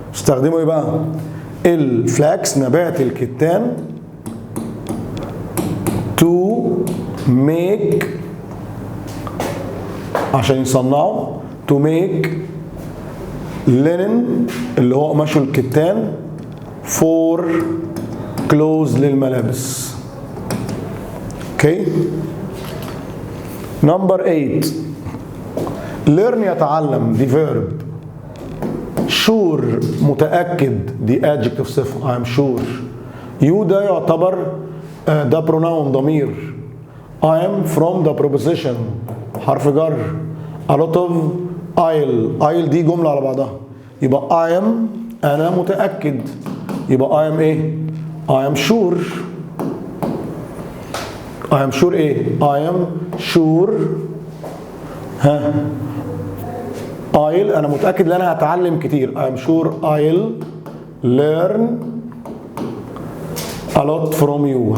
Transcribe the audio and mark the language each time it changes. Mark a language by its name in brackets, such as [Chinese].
[Arabic] ايه بقى؟ الفلاكس نبات الكتان [English] to make [Arabic] عشان يصنعوا، [English] to make linen [Arabic] اللي هو قماش الكتان [English] for clothes [Arabic] للملابس. اوكي. نمبر 8 learn يتعلم، دي verb. sure متأكد، دي adjective صفة. [English] I'm sure. [Arabic] you ده يعتبر ده pronoun ضمير. [English] I am from the preposition [Arabic] حرف جر. [English] a lot of I'll [Arabic] دي جملة على بعضها، يبقى [English] I am [Arabic] أنا متأكد، يبقى [English] I am [Arabic] إيه؟ [English] I am sure. I am sure [Arabic] إيه؟ [English] I am sure I'll [Arabic] أنا متأكد إن أنا هتعلم كتير. [English] I am sure I'll learn a lot from you.